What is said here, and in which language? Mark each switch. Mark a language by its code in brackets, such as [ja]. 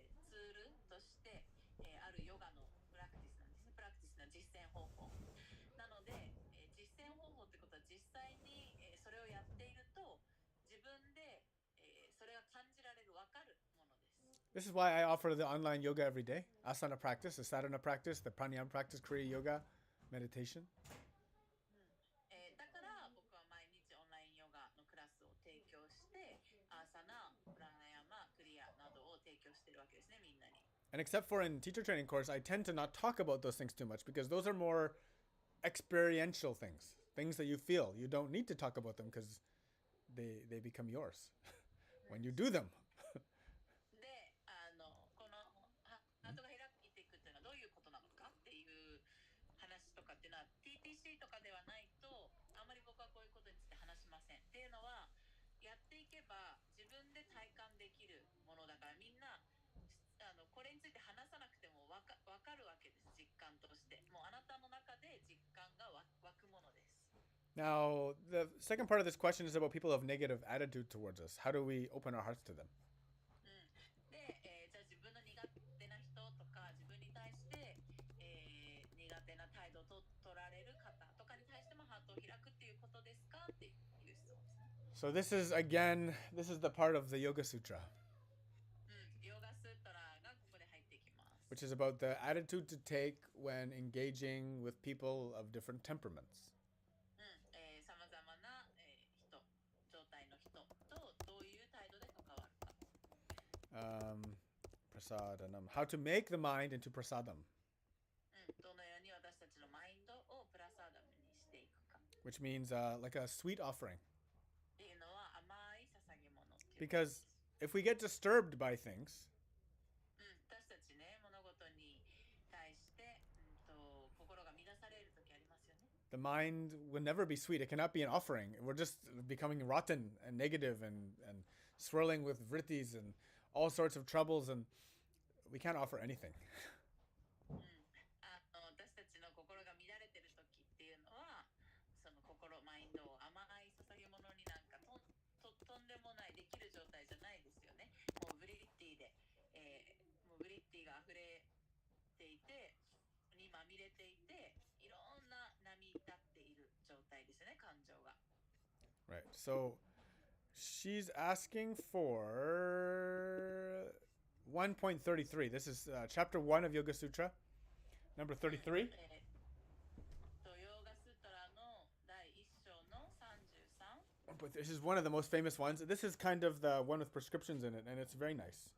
[ja] ツールとして、あるヨガのプラクティスなんですね。プラクティスな実践方法なので、実践方法ってことは実際に、それをやっていると自分で、それが感じられる、分かるものです。 [en] This is why I offer the online yoga every day: asana practice, the sadhana practice, the pranayama practice, kriya yoga, meditation. [ja] だから僕は毎日オンラインヨガのクラスを提供して、アーサナ、プラナヤマ、クリアなどを提供しているわけですね、みんなに。 [en] And except for in teacher training course, I tend to not talk about those things too much because those are more experiential things that you feel. You don't need to talk about them because they become yours when you do them. [ja] で、このハートが開いていくっていうのはどういうことなのかっていう話とかっていうのは TTC とかではないとあまり僕はこういうことについて話しません。っていうのはやっていけば自分で体感できるものだから、みんなこれについて話さなくても分かるわけです。実感としてもうあなたの中で実感が湧くものです。 [en] Now, the second part of this question is about people who have negative attitude towards us. How do we open our hearts to them? [ja] で、じゃあ自分の苦手な人とか自分に対して、苦手な態度を取られる方とかに対してもハートを開くっていうことですかっていう質問ですね。 [en] So this is the part of the Yoga Sutra, [ja] ヨガスートラがここで入ってきます。 [en] which is about the attitude to take when engaging with people of different temperaments. [ja] さまざまな、状態の人とどういう態度で関わるか。 [sa] Prasadanam. [en] How to make the mind into prasadam, [ja] どのように私たちのマインドをプラサーダムにしていくか。 [en] which means like a sweet offering. [ja] っていうのは甘い捧げ物っていうことです。 [en] Because if we get disturbed by things, [ja] 私たちね、物事に対して、心が乱される時ありますよね。 [en] the mind will never be sweet. It cannot be an offering. We're just becoming rotten and negative and swirling with vrittis and all sorts of troubles, and we can't offer anything. [ja] 私たちの心が乱れてる時っていうのは、そのマインドを甘い捧げ物になんかとんでもないできる状態じゃないですよね。もうブリッティで、もうブリッティが溢れていて、にまみれていて、いろんな波立っている状態ですよね、感情が。 [en] Right. So she's asking for 1.33. This is chapter 1 of Yoga Sutra, number 33. [ja] ヨガスートラの第1章の33。 [en] But this is one of the most famous ones. This is kind of the one with prescriptions in it, and it's very nice.